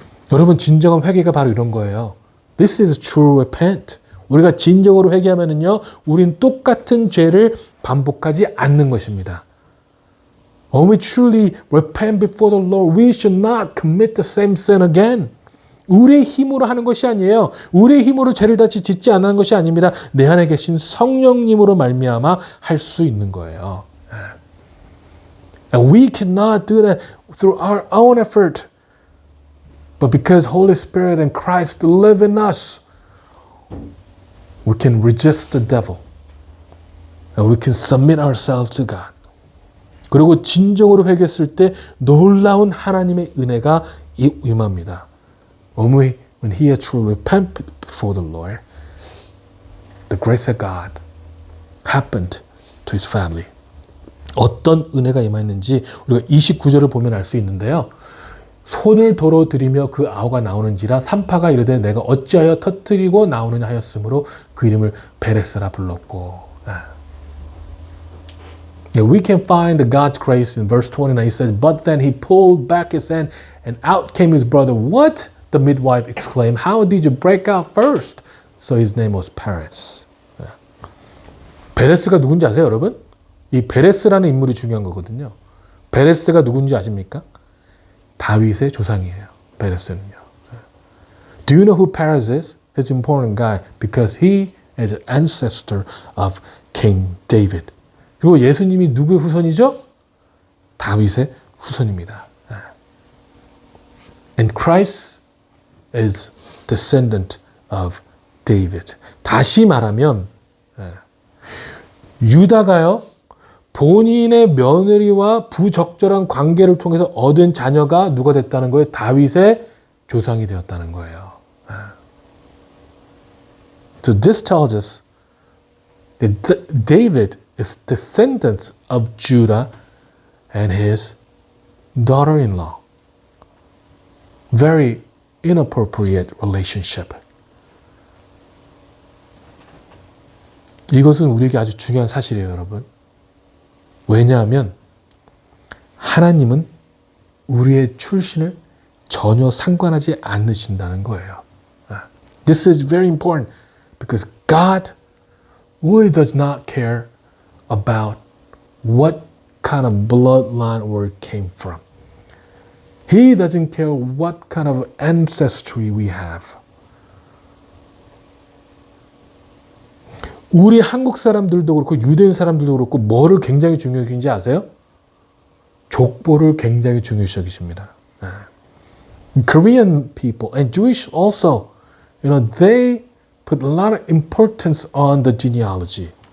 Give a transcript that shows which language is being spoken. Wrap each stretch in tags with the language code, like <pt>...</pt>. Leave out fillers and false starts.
<ko>여러분, 진정한 회개가 바로 이런 거예요.</ko> <en>This is true repent.</en> <ko>우리가 진정으로 회개하면은요, 우린 똑같은 죄를 반복하지 않는 것입니다.</ko> <en>When we truly repent before the Lord, we should not commit the same sin again.</en> <ko>우리의 힘으로 하는 것이 아니에요. 우리의 힘으로 죄를 다시 짓지 않는 것이 아닙니다. 내 안에 계신 성령님으로 말미암아 할 수 있는 거예요.</ko> <en>And we cannot do that through our own effort. But because Holy Spirit and Christ live in us, we can resist the devil. And we can submit ourselves to God.</en> <ko>그리고 진정으로 회개했을 때 놀라운 하나님의 은혜가 임합니다.</ko> <en>When he had truly repented before the Lord, the grace of God happened to his family.</en> <ko>어떤 은혜가 임했는지 우리가 29절을 보면 알 수 있는데요. 손을 도로 들이며 그 아우가 나오는지라 산파가 이르되 내가 어찌하여 터뜨리고 나오느냐 하였으므로 그 이름을 베레스라 불렀고.</ko> <en>We can find the God's grace in verse 29. He says, but then he pulled back his hand and out came his brother. What? The midwife exclaimed. How did you break out first? So his name was Perez.</en> <ko>베레스가 누군지 아세요, 여러분? 이 베레스라는 인물이 중요한 거거든요. 베레스가 누군지 아십니까? 다윗의 조상이에요. 베레스는요.</ko> <en>Do you know who Perez is? He's an important guy because he is an ancestor of King David.</en> <ko>그리고 예수님이 누구의 후손이죠? 다윗의 후손입니다.</ko> <en>And Christ is descendant of David.</en> <ko>다시 말하면 유다가요, 본인의 며느리와 부적절한 관계를 통해서 얻은 자녀가 누가 됐다는 거예요? 다윗의 조상이 되었다는 거예요.</ko> <en>So this tells us that David is descendant of Judah and his daughter-in-law. Very inappropriate relationship.</en> <ko>이것은 우리에게 아주 중요한 사실이에요, 여러분. 왜냐하면 하나님은 우리의 출신을 전혀 상관하지 않으신다는 거예요.</ko> <en>This is very important because God really does not care about what kind of bloodline we came from. He doesn't care what kind of ancestry we have.</en> <ko>우리 한국 사람들도 그렇고 유대인 사람들도 그렇고 뭐를 굉장히 중요히 여기는지 아세요? 족보를 굉장히 중요시 여기십니다.</ko> <en>Korean people and Jewish also, they put a lot of importance on the genealogy.</en>